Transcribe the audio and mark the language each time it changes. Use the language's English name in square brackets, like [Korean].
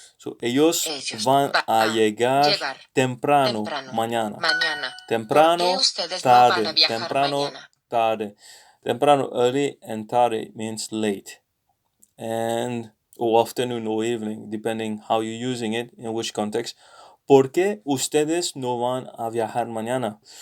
[Spanish] So, ellos van a llegar temprano mañana. Temprano, tarde. Temprano, tarde. [English] Temprano, early, and tarde means late. And or afternoon or evening, depending how you're using it, in which context. [Spanish] ¿Por qué ustedes no van a viajar mañana?